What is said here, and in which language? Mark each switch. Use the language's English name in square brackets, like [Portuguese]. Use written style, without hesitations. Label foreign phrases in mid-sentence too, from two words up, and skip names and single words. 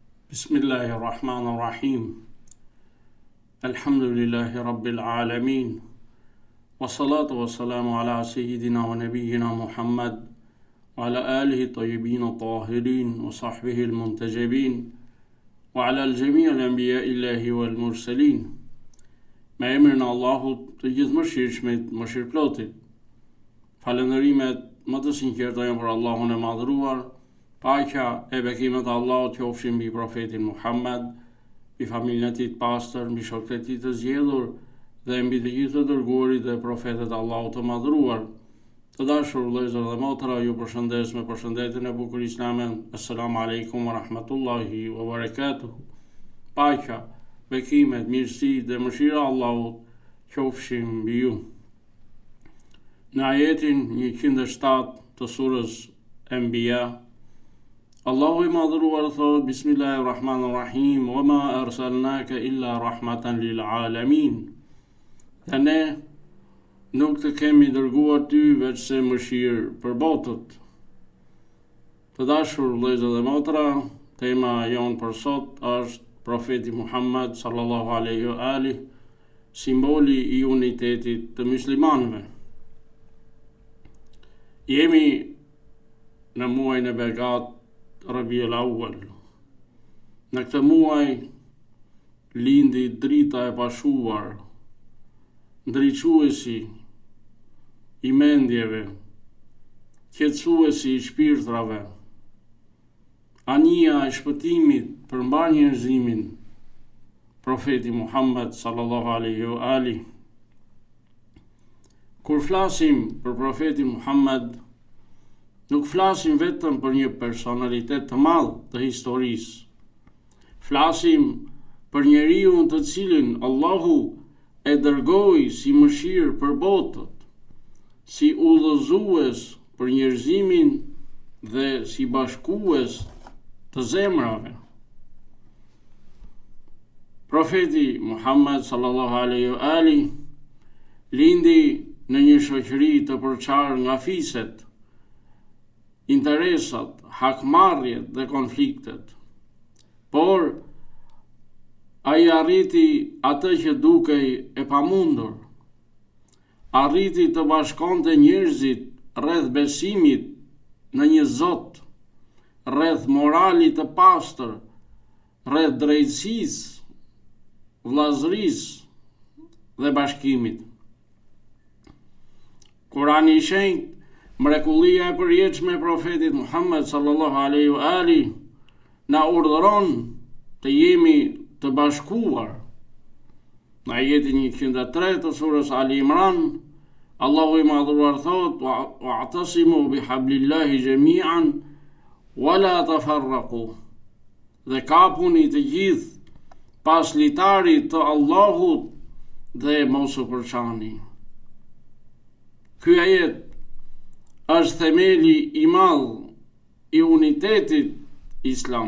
[Arabic] بسم الله الرحمن الرحيم. الحمد لله رب العالمين. والصلاة والسلام على سيدنا ونبينا محمد وعلى آله الطيبين الطاهرين وصحبه المنتجبين وعلى جميع الأنبياء الإلهيين والمرسلين. [Albanian] Me emrin e Allahut të gjithë mëshirshmit, mëshirëplotit. Falënderimet më të sinqerta janë për Allahun e madhëruar. Paqja e bekimet e Allahut qofshin mbi profetin Muhammed, mbi familjen e tij të pastër, mbi shokët e tij të zgjedhur dhe mbi të gjithë të dërguarit dhe profetët e Allahut të madhëruar. Të dashur vëllezër dhe motra, ju përshëndes me përshëndetjen e bukur islame. [Arabic] السلام عليكم ورحمة الله وبركاته. [Albanian] Paqja, bekimet, mirësi dhe mëshira e Allahut qofshin mbi ju. Në ajetin 107 të surës Anbiya, Allahu I madhëruar thot: Bismillahirrahmanirrahim, [Arabic] وما أرسلناك إلا رحمة للعالمين. [Albanian] Dhe ne nuk të kemi dërguar ty veçse mëshirë për botët. Të dashur vëllezër dhe motra, tema jonë për sot është profeti Muhammed [Arabic] صلى الله عليه وآله, [Albanian] simboli I unitetit të muslimanëve. Jemi në muajin e begat Rabiul Awwal. Në këtë muaj lindi drita e pashuar, ndriçuesi I mendjeve, qetësuesi I shpirtrave, anija e shpëtimit për mbar njerëzimin, profeti Muhammed [Arabic] صلى الله عليه وآله. [Albanian] Kur flasim për profetin Muhammed, nuk flasim vetëm për një personalitet të madh të historisë. Flasim për njeriu të cilin Allahu e dërgoi si mëshirë për botët, si udhëzues për njerëzimin dhe si bashkues të zemrave. Profeti Muhammed [Arabic] صلى الله عليه وآله [Albanian] lindi në një shoqëri të përçarë nga fiset, interesat, hakmarrjet dhe konfliktet. Por ai arriti atë që dukej e pamundur. Arriti të bashkonte njerëzit rreth besimit në një Zot, rreth moralit të pastër, rreth drejtësisë, vllazërisë dhe bashkimit. Kurani I shenjtë, mrekullia e përjetshme e profetit Muhammed [Arabic] صلى الله عليه وآله [Albanian] na urdhëron të jemi të bashkuar. Në ajetin 103 të surës Ali Imran, Allahu I madhëruar thot: [Arabic] "واعتصموا بحبل الله جميعا ولا تفرقوا." [Albanian] Dhe kapuni të gjithë pas litarit të Allahut dhe mos u përçani. Ky ajet është themeli I madh I unitetit islam.